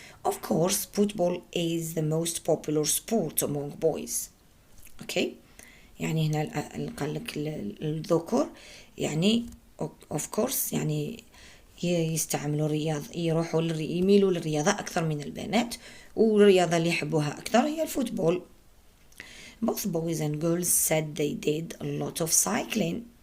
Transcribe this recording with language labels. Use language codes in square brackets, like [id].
[en] Of course, football is the most popular sport among boys. [ar] Okay, يعني هنا قال لك الذكور، يعني [en] of course [ar] يعني يستعملوا يروحوا يميلوا للرياضة أكثر من البنات، والرياضة اللي يحبوها أكثر هي الفوتبول. [en] Both boys and girls said they did a lot of cycling.